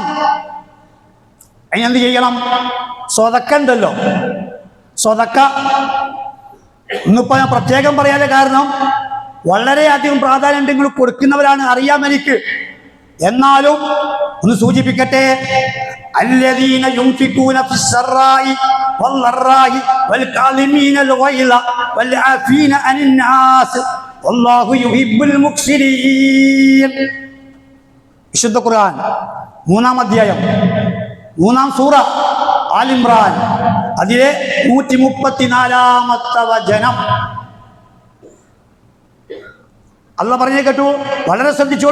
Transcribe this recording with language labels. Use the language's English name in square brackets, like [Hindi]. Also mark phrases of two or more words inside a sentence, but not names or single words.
[Malayalam] അതിനെന്ത് ചെയ്യണം? സ്വതക്ക ഉണ്ടല്ലോ, സ്വതക്ക. ഇന്നിപ്പോ ഞാൻ പ്രത്യേകം പറയാതെ കാരണം വളരെയധികം പ്രാധാന്യം നിങ്ങൾ കൊടുക്കുന്നവരാണ്, അറിയാം എനിക്ക്. എന്നാലും ഒന്ന് സൂചിപ്പിക്കട്ടെ. [Arabic] الذين ينفقون في السراء والضراء والكاظمين الغيظ والعافين عن الناس والله يحب المحسنين. [Malayalam] വിശുദ്ധ ഖുർആൻ 3-ാം അധ്യായം 3-ാം സൂറ ആൽ ഇംറാൻ അതിലെ 134-ാമത്തെ വചനം അല്ല പറഞ്ഞു കേട്ടു. വളരെ ശ്രദ്ധിച്ചോളൂ.